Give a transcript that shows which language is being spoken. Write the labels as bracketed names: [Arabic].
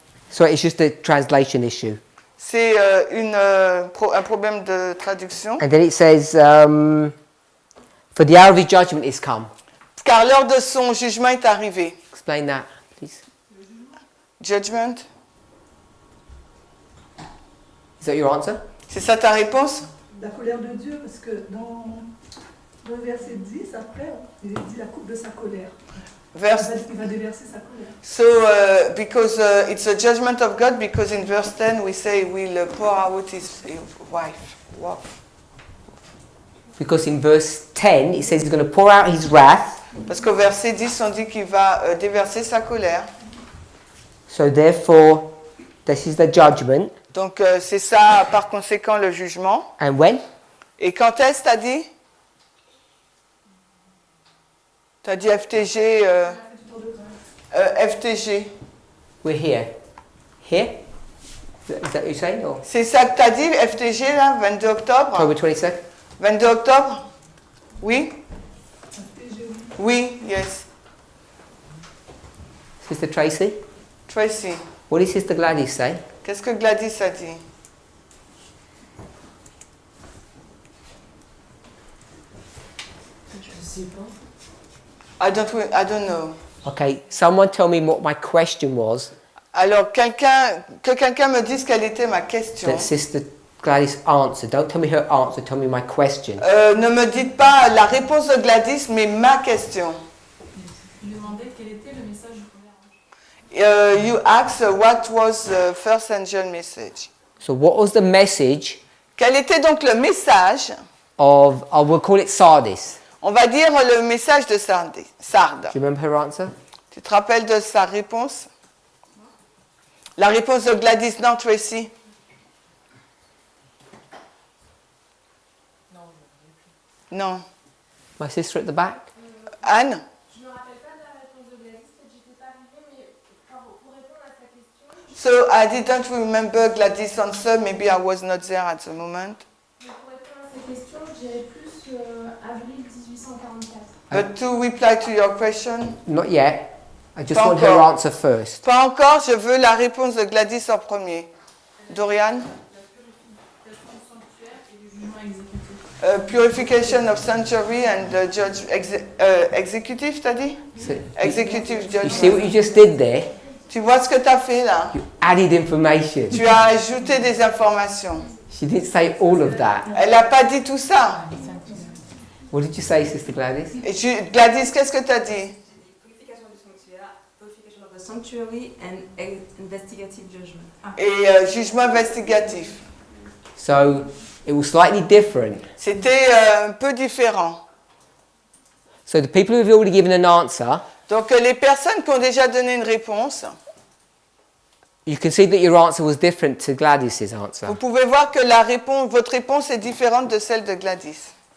[English] So it's just a translation issue. [French] C'est un problème de traduction. [English] And then it says, for the hour of his judgment is come. [French] Car l'heure de son jugement est arrivée. [English] Explain that, please. Judgment. Is that your answer? [French] C'est ça ta réponse? La colère de Dieu, parce que dans le verset 10, après, il dit la coupe de sa colère. Il va déverser sa colère. [English] So, because it's a judgment of God, because in verse 10 we say we'll pour out his wife. Because in verse 10 it says he's going to pour out his wrath. [French] Parce qu'au verset 10 on dit qu'il va déverser sa colère. [English] So therefore, this is the judgment. [French] Donc c'est ça par conséquent le jugement. [English] And when? [French] Et quand est-ce t'as dit? T'as dit FTG. FTG. [English] We're here. Here? Is that what you're saying? Or? [French] C'est ça que tu as dit, FTG, là, 22 octobre? [English] October 22nd? [French] 22 octobre? Oui? Oui, yes. [English] Sister Tracy? Tracy. What did Sister Gladys say? [French] Qu'est-ce que Gladys a dit? Je sais pas. [English] I don't know. Okay, someone tell me what my question was [French] Alors, que quelqu'un me dise quelle était ma question. [English] that Sister Gladys answered. Don't tell me her answer, tell me my question. [French] Ne me dites pas la réponse de Gladys, mais ma question. Il demandait quel était le message du premier ange. [English] You asked what was the first angel message. So what was the message [French] Quel était donc le message? [English] of, I will call it Sardis. [French] On va dire le message de Sardes. [English] Do you remember her answer? [French] Tu te rappelles de sa réponse? La réponse de Gladys, non, Tracy? Non. [English] My sister at the back? Anne? [French] Je me rappelle pas de la réponse de Gladys, peut-être j'étais pas arrivée, mais pour répondre à sa question. [English] So I didn't remember Gladys' answer. Maybe I was not there at the moment. [French] Mais pour répondre à sa question, je dirais plus avril 1844. [English] But to reply to your question? Not yet. I just [French] Pas [English] want her [French] encore. [English] answer first. [French] Pas encore, je veux la réponse de Gladys en premier. [English] Dorian? Purification of sanctuary and judge executive, [French] t'as dit? [English] Executive You see judgment. what you just did there? [French] Tu vois ce que tu as fait là? [English] You added information. [French] Tu as ajouté des informations. [English] She didn't say all of that. [French] Elle n'a pas dit tout ça. [English] What did you say, Sister Gladys? [French] Et Gladys, qu'est-ce que tu as dit? [English] Purification of the sanctuary and investigative judgment. [French] Et jugement investigatif. [English] So it was slightly different. [French] C'était un peu différent. [English] So the people who have already given an answer, [French] Donc les personnes qui ont déjà donné une réponse, [English] you can see that your answer was different to Gladys's answer. [French] vous pouvez voir que votre réponse est différente de celle de Gladys.